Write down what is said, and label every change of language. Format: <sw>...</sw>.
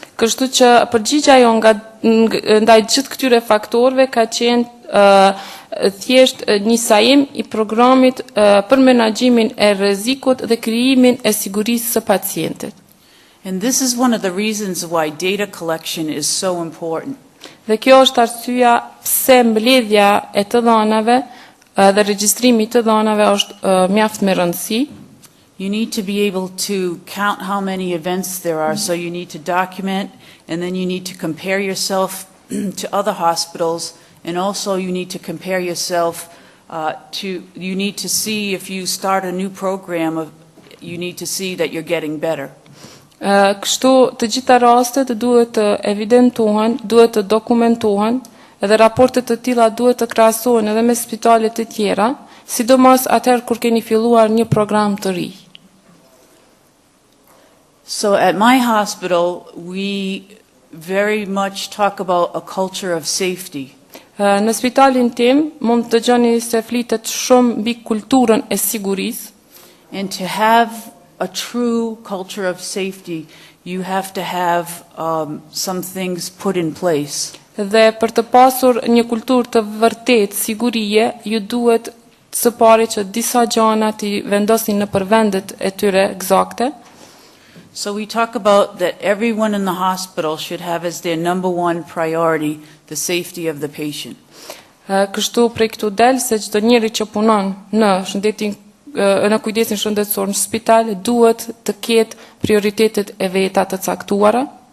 <sq>Kështu që përgjigja jo ndaj gjithë këtyre faktorëve ka qenë thjesht një sajim i programit për menaxhimin e rrezikut dhe krijimin e sigurisë së pacientit.</sq> <en>And this is one of the reasons why data collection is so important.</en> <sq>Dhe kjo është arsyeja pse mbledhja e të dhënave dhe regjistrimi i të dhënave është mjaft me rëndësi.</sq> <en>You need to be able to count how many events there are, so you need to document, and then you need to compare yourself to other hospitals, and also you need to compare yourself you need to see if you start a new program, you need to see that you're getting better.</en> <sq>Kështu të gjitha rastet duhet të evidentohen, duhet të dokumentohen, edhe raportet të tilla duhet të krahasohen edhe me spitalet të tjera, sidomos atëherë kur keni filluar një program të ri.</sq> <en>So at my hospital, we very much talk about a culture of safety.</en> <sq>Në spitalin tim mund të dëgjoni se flitet shumë mbi kulturën e sigurisë.</sq> <en>And to have a true culture of safety, you have to have some things put in place.</en> <sq>Dhe për të pasur një kulturë të vërtetë sigurie, ju duhet së pari që disa gjëra të vendosin në vendet e tyre eksakte.</sq> <en>So we talk about that everyone in the hospital should have as their number one priority the safety of the patient.</en> <sq>Kështu prej këtu del se çdo njeri që punon në kujdesin shëndetësor në spital duhet të ketë prioritetet e veta të caktuara.</sq>